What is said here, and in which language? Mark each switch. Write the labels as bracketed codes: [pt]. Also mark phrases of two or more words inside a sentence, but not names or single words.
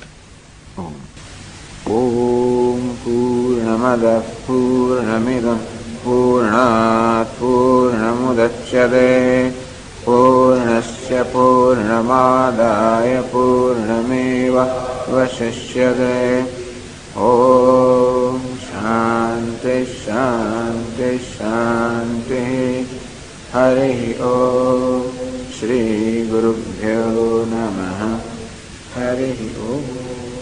[sa] ઓમ પૂર્ણમદ પૂર્ણમિદં પૂર્ણાત પૂર્ણમુદચ્યતે પૂર્ણસ્ય પૂર્ણમાદાય પૂર્ણમેવાવશિષ્યતે. ઓમ શાંતિ शांति शांति शांति। हरि ओम। श्री गुरुभ्यो नमः। हरि ओम।